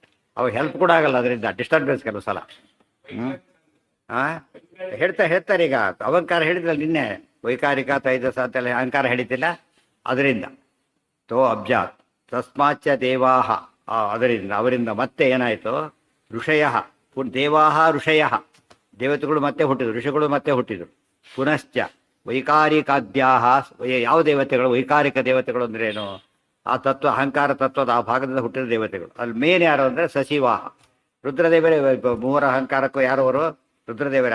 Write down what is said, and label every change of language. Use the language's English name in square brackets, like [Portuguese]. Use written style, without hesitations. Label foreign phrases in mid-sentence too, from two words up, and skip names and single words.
[Kannada] ಅವಾಗ ಹೆಲ್ಪ್ ಕೂಡ ಆಗಲ್ಲ, ಅದರಿಂದ ಡಿಸ್ಟರ್ಬೆನ್ಸ್ ಕೆಲವು ಸಲ. ಹೇಳ್ತಾರೆ. ಈಗ ಅಹಂಕಾರ ಹೇಳಿದ್ರಲ್ಲ ನಿನ್ನೆ, ವೈಕಾರಿಕ ತೈಜಸ ಅಂತೆಲ್ಲ ಅಹಂಕಾರ ಹೇಳಿದ್ದಿಲ್ಲ, ಅದರಿಂದ [Sanskrit] ತೋ ಅಬ್ಜಾತ್ ತಸ್ಮಾಚ್ಚ ದೇವಾಹ, [Kannada] ಅದರಿಂದ ಅವರಿಂದ ಮತ್ತೆ ಏನಾಯಿತು, [Sanskrit] ಋಷಯ ದೇವಾಹ ಋಷಯ, [Kannada] ದೇವತೆಗಳು ಮತ್ತೆ ಹುಟ್ಟಿದ್ರು, ಋಷಿಗಳು ಮತ್ತೆ ಹುಟ್ಟಿದ್ರು. [Sanskrit] ಪುನಶ್ಚ ವೈಕಾರಿಕಾದ್ಯಾಹ, [Kannada] ಯಾವ ದೇವತೆಗಳು, ವೈಕಾರಿಕ ದೇವತೆಗಳು ಅಂದ್ರೆ ಏನು, ಆ ತತ್ವ ಅಹಂಕಾರ ತತ್ವದ ಆ ಭಾಗದಿಂದ ಹುಟ್ಟಿದ ದೇವತೆಗಳು. ಅಲ್ಲಿ ಮೇನ್ ಯಾರು ಅಂದರೆ ಸಶಿವಾಹ, ರುದ್ರದೇವರೇ. ಮೂವರ ಅಹಂಕಾರಕ್ಕೂ ಯಾರವರು, ರುದ್ರದೇವರೇ.